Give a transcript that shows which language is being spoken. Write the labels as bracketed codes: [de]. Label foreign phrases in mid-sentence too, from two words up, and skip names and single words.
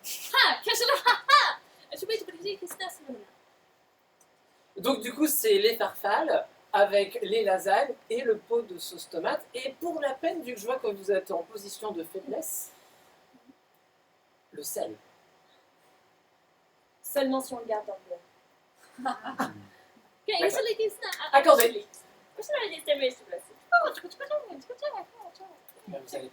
[fr] Donc du coup, c'est les farfales avec les lasagnes et le pot de sauce tomate. Et pour la peine, vu que je vois que vous êtes en position de faiblesse, le sel. Seulement si on le garde dans le beurre. [nl] Oké, [fr] D'accord. [nl] zal ik eens [fr] Accordé. [nl] We zullen dit er weer toe [fr] Vous allez...